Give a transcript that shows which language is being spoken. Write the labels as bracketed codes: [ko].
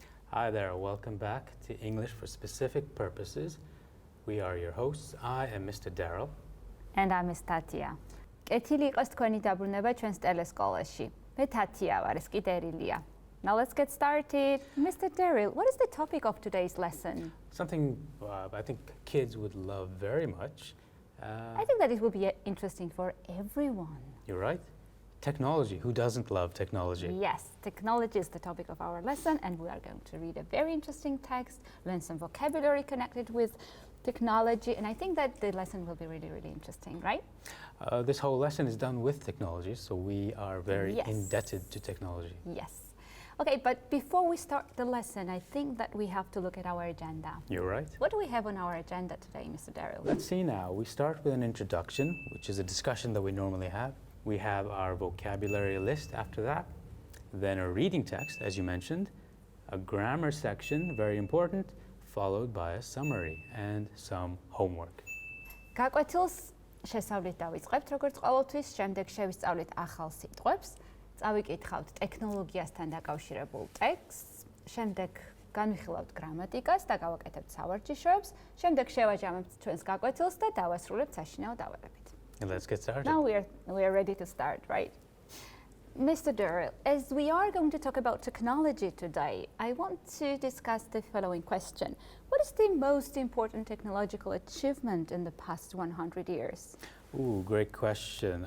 [en] Hi there, welcome back to English for Specific Purposes. We are your hosts. I am Mr. Daryl. And I'm Miss Thათია. [ka] კეთილი იყოს თქვენი დაბრუნება ჩვენს ტელესკოლაში. მე თათია ვარ, ეს კი დერილია. [en] Now let's get started. Mr. Derill, what is the topic of today's lesson? Something I think kids would love very much. I think that it will be interesting for everyone. You're right. Technology. Who doesn't love technology? Yes, technology is the topic of our lesson, and we are going to read a very interesting text, learn some vocabulary connected with technology, and I think that the lesson will be really, really interesting, right? This whole lesson is done with technology, so we are very indebted to technology. Yes. Okay, but before we start the lesson, I think that we have to look at our agenda. You're right. What do we have on our agenda today, Mr. Derill? Let's see now. We start with an introduction, which is a discussion that we normally have. We have our vocabulary list after that, then a reading text, as you mentioned, a grammar section, very important, followed by a summary and some homework. [ka] გაკვეთილს შესავლით დავიწყებთ, როგორც ყოველთვის, შემდეგ შევისწავლით ახალ სიტყვებს, წავიკითხავთ ტექნოლოგიასთან დაკავშირებულ ტექსტს, შემდეგ განვიხილავთ გრამატიკას და გავაკეთებთ სავარჯიშოებს, შემდეგ შევაჯამებთ ჩვენს გაკვეთილს და დავასრულებთ საშინაო დავალებით. [en] Let's get started. Now we are ready to start, right? Mr. Derill, as we are going to talk about technology today, I want to discuss the following question. What is the most important technological achievement in the past 100 years? Ooh, great question.